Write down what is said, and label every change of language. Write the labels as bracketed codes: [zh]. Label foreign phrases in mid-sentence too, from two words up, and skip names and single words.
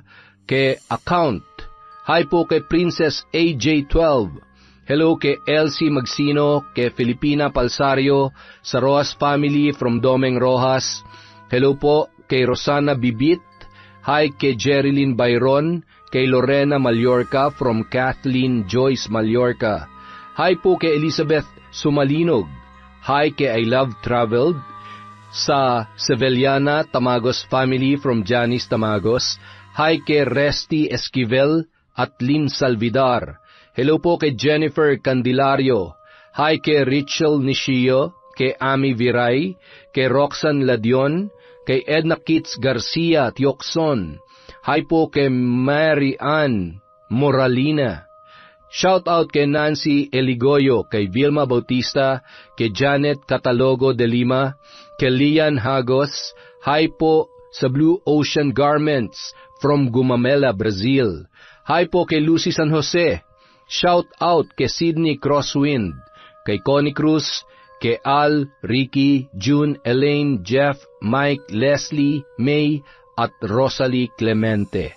[tl] kay Account, hi po kay Princess AJ12, hello kay Elsie Magsino, kay Filipina Palsario, sa Rojas family from Domeng Rojas, hello po kay Rosana Bibit, hi kay Jerilyn Bayron, kay Lorena Mallorca from Kathleen Joyce Mallorca, hi po kay Elizabeth Sumalinog, hi kay I Love Traveled, sa Sevillana Tamagos family from Janice Tamagos, hi kay Resty Esquivel at Lynn Salvidar, hello po kay Jennifer Candelario, hi kay Rachel Nishio, kay Ami Viray, kay Roxanne Ladion, kay Edna Kitts Garcia Tiokson, hi po kay Mary Ann Moralina, [en] shout out [tl] kay Nancy Eligoyo, kay Vilma Bautista, kay Janet Catalogo de Lima, kay Lian Hagos, hi po sa Blue Ocean Garments from Gumamela, Brazil, hi po kay Lucy San Jose, [en] shout out [tl] kay Sydney Crosswind, kay Connie Cruz, kay Al, Ricky, June, Elaine, Jeff, Mike, Leslie, May, at Rosalie Clemente.